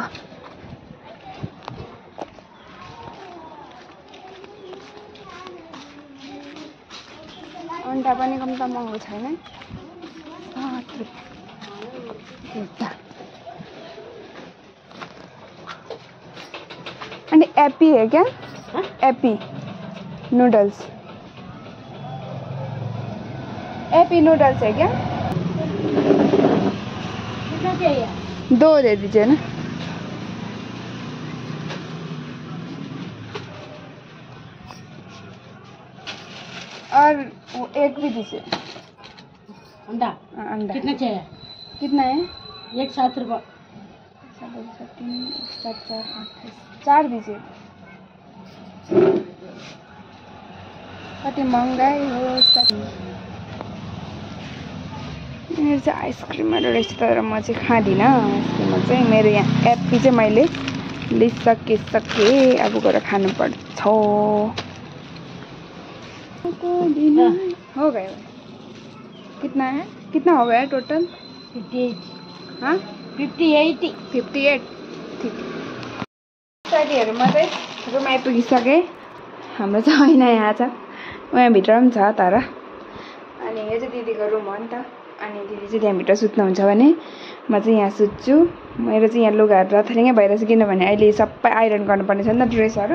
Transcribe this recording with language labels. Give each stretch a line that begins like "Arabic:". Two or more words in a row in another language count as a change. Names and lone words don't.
Nepali: अन्डा पनि कम त महँगो छैन।
Hindi: अनि एप्पी है क्या? एप्पी नूडल्स, एप्पी नूडल्स है क्या? कितना चाहिए? 2 दे दीजिए ना। और वो एक भी दीजिए। अंडा अंडा कितना चाहिए? कितना है? एक 7 रुपये। 4 दीजिए।
Nepali: कति महँगाई हो साथी। मेरो चाहिँ आइसक्रिमहरू रहेछ, तर म चाहिँ खाँदिनँ आइसक्रिमहरू चाहिँ। मेरो यहाँ एप्पी चाहिँ मैले लिइसकेँ, अब गएर खानुपर्छ। हो गयो।
Hindi: कितना है? कितना हो गया टोटल? 58। हाँ 58। ठिक।
Nepali: साथीहरूमा चाहिँ रुम आइपुगिसकेँ। हाम्रो चाहिँ होइन यहाँ छ, उहाँभित्र पनि छ तर। अनि यो चाहिँ दिदीको रुम हो नि त। अनि दिदी चाहिँ त्यहाँभित्र सुत्नुहुन्छ भने म चाहिँ यहाँ सुत्छु। मेरो चाहिँ यहाँ लुगाहरू रथरिङै भइरहेछ, किनभने अहिले सबै आइरन गर्नुपर्ने छ नि त ड्रेसहरू।